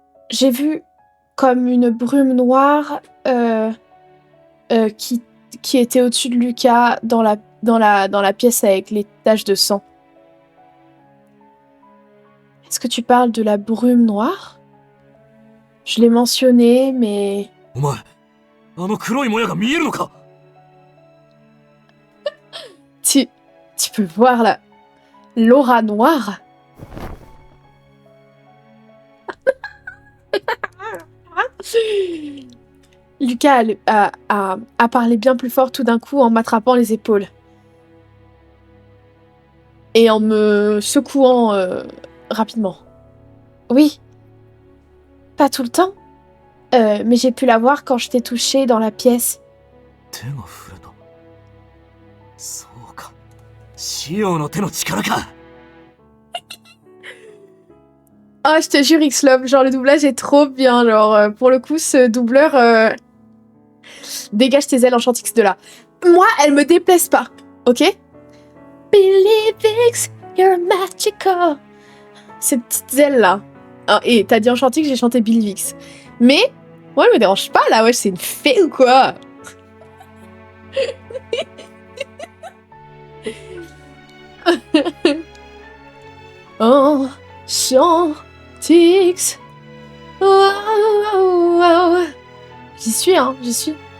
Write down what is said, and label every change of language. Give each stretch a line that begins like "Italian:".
French: J'ai vu comme une brume noire qui était au-dessus de Lucas dans la pièce avec les taches de sang. Est-ce que tu parles de la brume noire? Je l'ai mentionné, mais...
Japanese: お前、あの黒いもやが見えるのか? Tu peux voir l'aura noire?
French: Lucas a parlé bien plus fort tout d'un coup en m'attrapant les épaules. Et en me secouant rapidement. Oui. Pas tout le temps. Mais j'ai pu la voir quand je t'ai touchée dans la pièce.
Japanese: 手が触れた。そうか。シオの手の力か。
French: Oh, je te jure, X-Love, genre le doublage est trop bien. Genre, pour le coup, ce doubleur dégage tes ailes en Chantix de là. Moi, elles me déplaisent pas, ok?
English: Believe X, you're magical.
French: Ces petites ailes là. Ah, et t'as dit en Chantix, j'ai chanté Believe X. Mais, moi, elle me dérange pas là, ouais, c'est une fée ou quoi? Oh, Chantix. Oh. J'y suis, hein, j'y suis.